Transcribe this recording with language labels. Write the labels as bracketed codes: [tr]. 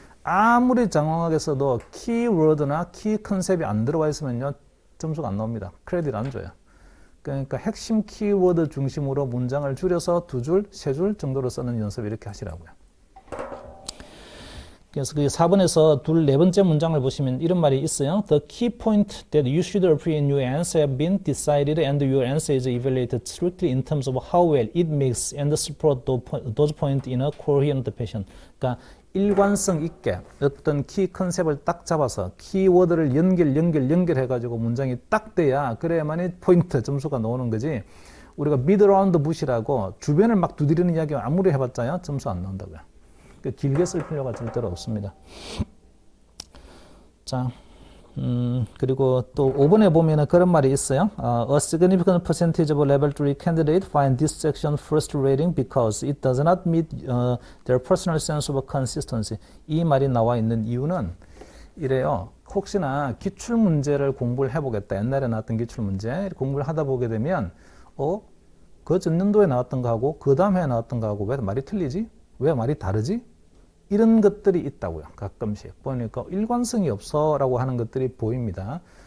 [ko] 아무리 장황하게 써도 키워드나 키 컨셉이 안 들어와 있으면요, 점수가 안 나옵니다. 크레딧 안 줘요. 그러니까 핵심 키워드 중심으로 문장을 줄여서 2줄, 3줄 정도로 쓰는 연습 이렇게 하시라고요. 그래서 그 4번에서 네 번째 문장을 보시면 이런 말이 있어요. [en] The key point that you should appear in your answer have been decided and your answer is evaluated strictly in terms of how well it makes and support those points in a coherent fashion. [ko] 그러니까 일관성 있게 어떤 키 컨셉을 딱 잡아서 키워드를 연결해가지고 문장이 딱 돼야 그래야만이 포인트 점수가 나오는 거지. 우리가 미드 라운드 부시라고 주변을 막 두드리는 이야기 아무리 해봤자요 점수 안 나온다고요. 길게 쓸 필요가 절대로 없습니다. 자, 그리고 또 5번에 보면은 그런 말이 있어요. [en] A significant percentage of level 3 candidates find this section frustrating because it does not meet their personal sense of consistency. [ko] 이 말이 나와 있는 이유는 이래요. 혹시나 기출문제를 공부를 해보겠다. 옛날에 나왔던 기출문제 공부를 하다 보게 되면 그 전년도에 나왔던 거하고 그 다음 해에 나왔던 거하고 왜 말이 틀리지? 왜 말이 다르지? 이런 것들이 있다고요. 가끔씩 보니까 일관성이 없어 라고 하는 것들이 보입니다.